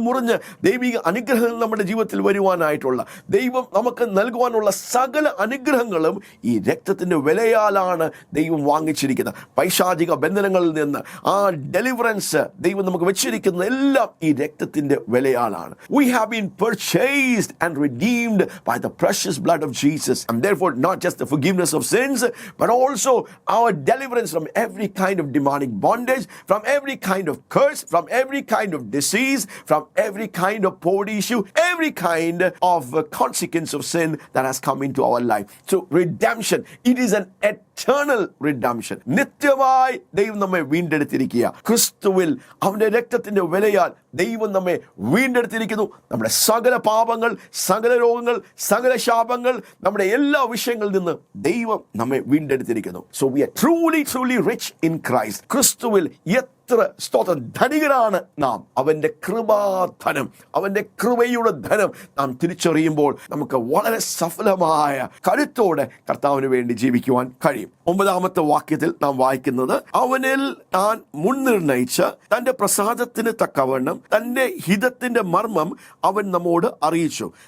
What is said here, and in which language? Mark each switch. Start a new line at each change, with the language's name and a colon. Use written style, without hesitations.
Malayalam: മുറിഞ്ഞ് ദൈവിക അനുഗ്രഹങ്ങൾ നമ്മുടെ ജീവിതത്തിൽ വരുവാനായിട്ടുള്ള, ദൈവം നമുക്ക് നൽകുവാനുള്ള സകല അനുഗ്രഹങ്ങളും ഈ രക്തത്തിൻ്റെ വിലയാലാണ് ദൈവം വാങ്ങിച്ചിരിക്കുന്നത്. പൈശാചിക ബന്ധനങ്ങളിൽ നിന്ന് ആ ഡെലിവറൻസ് ദൈവം നമുക്ക് വെച്ചിരിക്കുന്ന എല്ലാം ഈ രക്തത്തിൻ്റെ വിലയാലാണ്.
English: We have been purchased and redeemed by the precious blood of Jesus, and therefore not just the forgiveness of sins, but also our deliverance from every kind of demonic bondage, from every kind of curse, from every kind of disease, from every kind of poverty issue, every kind of consequence of sin that has come into our life. So redemption, it is an eternal redemption.
Malayalam: നിത്യമായി ദൈവം നമ്മെ വീണ്ടെടുത്തിരിക്കുക. ക്രിസ്തുവിൽ അവന്റെ രക്തത്തിന്റെ വിലയാൽ ദൈവം നമ്മെ വീണ്ടെടുത്തിരിക്കുന്നു. നമ്മുടെ സകല പാപങ്ങൾ, സകല രോഗങ്ങൾ, സകല ശാപങ്ങൾ, നമ്മുടെ എല്ലാ വിഷയങ്ങളിൽ നിന്ന് ദൈവം നമ്മെ വീണ്ടെടുത്തിരിക്കുന്നു.
English: So we are truly rich in Christ.
Malayalam: ക്രിസ്തുവിൽ സ്തോത്രം, ധനികരാണ് നാം. അവന്റെ കൃപാധനം, അവന്റെ കൃപയുടെ ധനം നാം തിരിച്ചറിയുമ്പോൾ നമുക്ക് വളരെ സഫലമായ കരുത്തോടെ കർത്താവിന് വേണ്ടി ജീവിക്കുവാൻ കഴിയും. 9-ാമത്തെ വാക്യത്തിൽ നാം വായിക്കുന്നത്, അവനിൽ താൻ മുൻനിർണയിച്ച തന്റെ പ്രസാദത്തിന് തക്കവണ്ണം തന്റെ ഹിതത്തിന്റെ മർമ്മം അവൻ നമ്മോട് അറിയിച്ചു.